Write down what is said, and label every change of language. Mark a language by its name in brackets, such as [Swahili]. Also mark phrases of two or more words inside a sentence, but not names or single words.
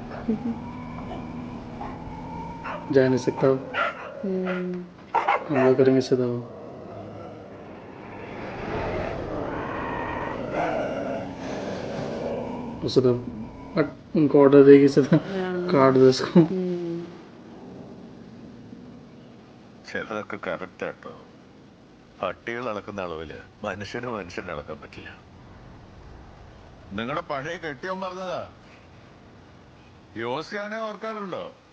[Hindi] जा नहीं सकता. हम लोग करेंगे सीधा. सीधा बट उनको ऑर्डर देगी सीधा काट दो इसको. [Malayalam] ചിലതൊക്കെ കറക്റ്റ് ആട്ടോ. പട്ടികൾ അളക്കുന്ന അളവില് മനുഷ്യന് അളക്കാൻ പറ്റില്ല. നിങ്ങളുടെ പഴയ കെട്ടിയോൻ പറഞ്ഞതാ. യോസിയാനെ ഓർക്കാറുണ്ടോ?